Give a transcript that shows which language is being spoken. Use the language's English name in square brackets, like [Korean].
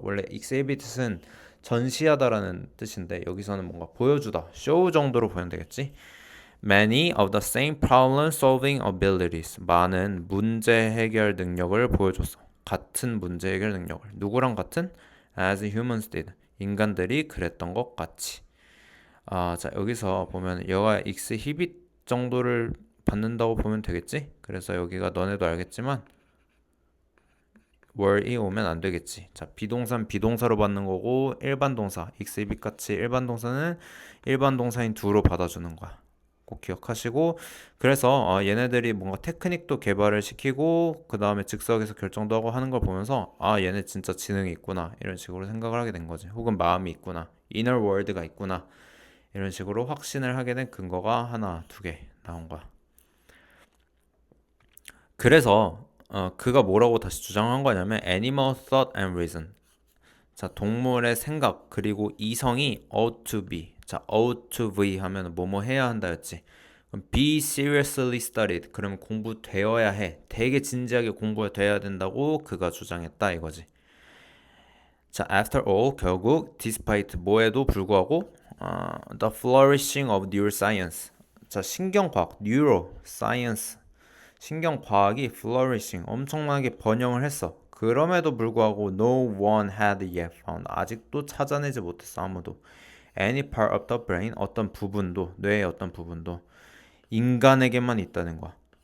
[Korean] 원래 exhibit은 전시하다라는 뜻인데 여기서는 뭔가 보여주다, 쇼 정도로 보면 되겠지. [English] Many of the same problem solving abilities. [Korean] 많은 문제 해결 능력을 보여줬어. 같은 문제 해결 능력을. 누구랑 같은? [English] As humans did. [Korean] 인간들이 그랬던 것 같이. 자, 여기서 보면 여가 exhibit 정도를 받는다고 보면 되겠지? 그래서 여기가 너네도 알겠지만 were이 오면 안 되겠지. 자, 비동사는 비동사로 받는 거고 일반 동사 exhibit 같이 일반 동사는 일반 동사인 do로 받아주는 거야. 꼭 기억하시고 그래서 얘네들이 뭔가 테크닉도 개발을 시키고 그 다음에 즉석에서 결정도 하고 하는 걸 보면서 얘네 진짜 지능이 있구나 이런 식으로 생각을 하게 된 거지. 혹은 마음이 있구나, inner world가 있구나 이런 식으로 확신을 하게 된 근거가 하나, 두 개 나온 거야. 그래서 그가 뭐라고 다시 주장한 거냐면 [English] animal thought and reason. [Korean] 자, 동물의 생각 그리고 이성이 [English] ought to be. [Korean] 자, ought to be 하면 뭐뭐 해야 한다였지. [English] 그럼 be seriously studied. [Korean] 그러면 공부되어야 해. 되게 진지하게 공부돼야 된다고 그가 주장했다 이거지. [English] 자, after all, [Korean] 결국 [English] despite [Korean] 뭐에도 불구하고 [English] the flourishing of neuroscience. [Korean] 자, 신경과학, neuroscience. 신경과학이 flourishing, 엄청나게 번영을 했어. 그럼에도 불구하고 [English] no one had yet found. [Korean] 아직도 찾아내지 못했어, 아무도. [English] Any part of the brain, [Korean] 어떤 부분도, 뇌의 어떤 부분도 인간에게만 있다는 거야.